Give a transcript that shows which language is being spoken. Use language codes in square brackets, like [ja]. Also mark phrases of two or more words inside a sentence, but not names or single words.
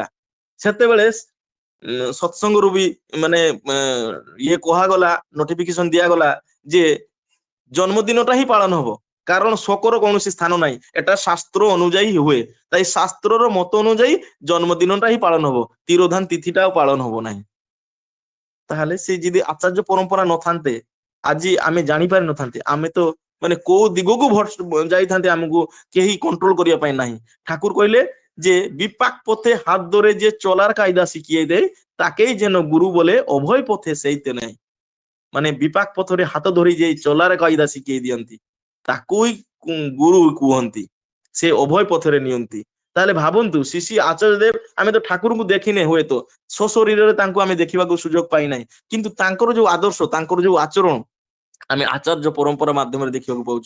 [or] ସେତେବେଳେ ସତ୍ସଙ୍ଗରୁ ବି ମାନେ ଇଏ କୁହାଗଲା, ନୋଟିଫିକେସନ ଦିଆଗଲା ଯେ ଜନ୍ମଦିନଟା ହିଁ ପାଳନ ହବ, କାରଣ ଶୋକର କୌଣସି ସ୍ଥାନ ନାହିଁ, এটা ଶାସ୍ତ୍ର ଅନୁଯାୟୀ ହୁଏ। তাই ଶାସ୍ତ୍ରର ମତ ଅନୁଯାୟୀ ଜନ୍ମଦିନଟା ହିଁ ପାଳନ ହବ, ତିରୋଧାନ ତିଥିଟା ଆଉ ପାଳନ ହବ ନାହିଁ। ତାହେଲେ ସେ ଯଦି ଆଚାର୍ଯ୍ୟ ପରମ୍ପରା ନଥାନ୍ତେ ଆଜି ଆମେ ଜାଣିପାରିନଥାନ୍ତେ, ଆମେ ତ ମାନେ କୋଉ ଦିଗକୁ ଯାଇଥାନ୍ତେ ଆମକୁ କେହି କଣ୍ଟ୍ରୋଲ କରିବା ପାଇଁ ନାହିଁ। [bn] ঠাকুর কইলে যে বিপাক পথে হাত ধরে যে চলার কায়দা শিখিয়ে দেয় তাকেই যেন গুরু বলে, অভয় পথে সেইতে নেয়। [or] ମାନେ ବିପାକ ପଥରେ ହାତ ଧରି ଯାଇ ଚଲାର କାଇଦା ଶିଖେଇ ଦିଅନ୍ତି, ତାକୁ ହିଁ ଗୁରୁ କୁହନ୍ତି, ସେ ଅଭୟ ପଥରେ ନିଅନ୍ତି। ତାହେଲେ ଭାବନ୍ତୁ ଶିଶି ଆଚାର୍ଯ୍ୟ ଦେବ, ଆମେ ତ ଠାକୁରଙ୍କୁ ଦେଖିନେ, ହୁଏତ ସଶରୀରରେ ତାଙ୍କୁ ଆମେ ଦେଖିବାକୁ ସୁଯୋଗ ପାଇନାହିଁ, କିନ୍ତୁ ତାଙ୍କର ଯୋଉ ଆଦର୍ଶ, ତାଙ୍କର ଯୋଉ ଆଚରଣ ଆମେ ଆଚାର୍ଯ୍ୟ ପରମ୍ପରା ମାଧ୍ୟମରେ ଦେଖିବାକୁ ପାଉଛୁ।